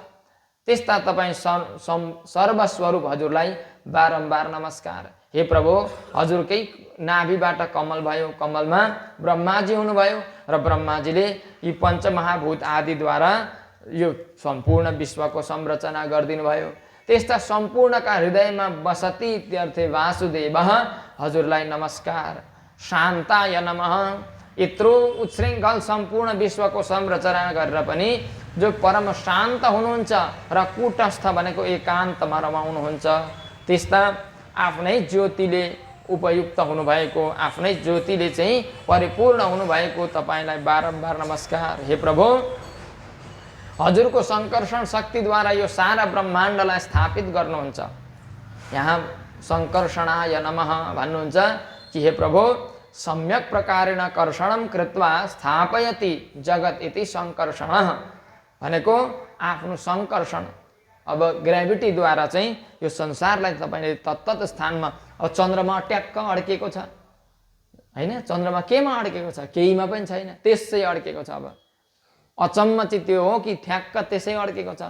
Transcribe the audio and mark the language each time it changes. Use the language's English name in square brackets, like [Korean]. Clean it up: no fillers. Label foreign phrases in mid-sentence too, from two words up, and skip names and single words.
[Nepali] त्यस्ता तपाईँ सर्वस्वरूप हजुरलाई बारम्बार नमस्कार। हे प्रभु हजुरकै नाभिबाट कमल भयो, कमलमा ब्रह्माजी हुनुभयो र ब्रह्माजीले यी पञ्चमहाभूत आदिद्वारा यो सम्पूर्ण विश्वको संरचना गरिदिनु भयो। त्यस्ता सम्पूर्णका हृदयमा [Sanskrit] बसति इत्यर्थे वासुदेवः [Nepali] हजुरलाई नमस्कार। [Sanskrit] शान्ताय नमः। [Nepali] यत्रो उच्छृङ्खल सम्पूर्ण विश्वको संरचना गरेर पनि जो परम शान्त हुनुहुन्छ र कूटस्थ भनेको एकान्तमा रमाउनुहुन्छ त्यस्ता आफ्नै ज्योतिले उपयुक्त हुनुभएको, आफ्नै ज्योतिले चाहिँ परिपूर्ण हुनुभएको तपाईँलाई बारम्बार नमस्कार। हे प्रभु हजुरको संकर्षण शक्तिद्वारा यो सारा ब्रह्माण्डलाई स्थापित गर्नुहुन्छ। यहाँ [Sanskrit] संकर्षणाय नमः [Nepali] भन्नुहुन्छ कि हे प्रभु [Sanskrit] सम्यक प्रकारेण कर्षणं कृत्वा स्थापयति जगत इति संकर्षणः [Nepali] भनेको आफ्नो संकर्षण अब ग्रेभिटीद्वारा चाहिँ यो संसारलाई तपाईले तत्तत स्थानमा अब चन्द्रमा ट्याक्क अड्केको छ हैन, चन्द्रमा केमा अड्केको छ? केहीमा पनि छैन, त्यसै अड्केको छ। अब अचम्म चाहिँ त्यो हो कि ठ्याक्क त्यसै अड्केको छ।